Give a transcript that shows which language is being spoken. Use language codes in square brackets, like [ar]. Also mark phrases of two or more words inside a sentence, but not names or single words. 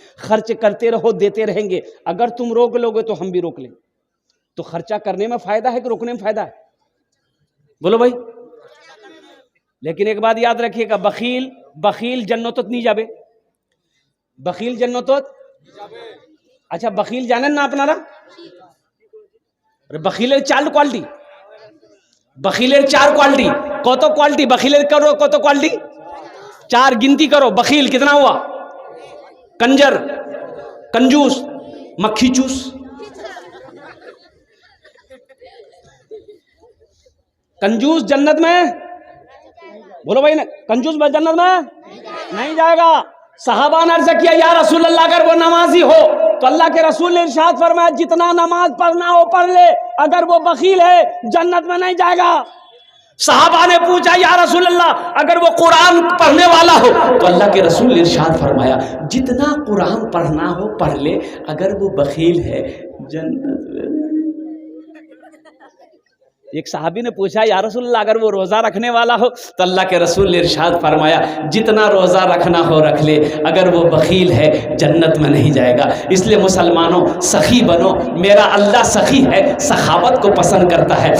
[ur] خرچ کرتے رہو، دیتے رہیں گے. اگر تم روک لو گے تو ہم بھی روک لیں گے. تو خرچہ کرنے میں فائدہ ہے کہ روکنے میں فائدہ ہے؟ بولو بھائی. لیکن ایک بات یاد رکھیے گا، بخیل جنتت نہیں جابے. بخیل جنتت. اچھا بخیل [bn] জানেন না আপনারা؟ বখিলের 4 কোয়ালিটি, বখিলের 4 কোয়ালিটি. কত কোয়ালিটি বখিলের? করো কত কোয়ালিটি? 4 [ur] گنتی کرو۔ بخیل کتنا ہوا? کنجر، کنجوس، مکھی چوس. کنجوس جنت میں، بولو بھائی نا، کنجوس جنت میں نہیں جائے گا. صحابہ نے عرض کیا یا رسول اللہ، اگر وہ نمازی ہو تو اللہ کے رسول نے ارشاد فرمایا جتنا نماز پڑھنا ہو پڑھ لے، اگر وہ بخیل ہے جنت میں نہیں جائے گا. صحابہ نے پوچھا یا رسول اللہ، اگر وہ قرآن پڑھنے والا ہو تو اللہ کے رسول نے ارشاد فرمایا جتنا قرآن پڑھنا ہو پڑھ لے، اگر وہ بخیل ہے جنت میں. ایک صحابی نے پوچھا یا رسول اللہ اگر وہ روزہ رکھنے والا ہو تو اللہ کے رسول نے ارشاد فرمایا جتنا روزہ رکھنا ہو رکھ لے، اگر وہ بخیل ہے جنت میں نہیں جائے گا. اس لیے مسلمانوں سخی بنو. میرا اللہ سخی ہے، سخاوت کو پسند کرتا ہے.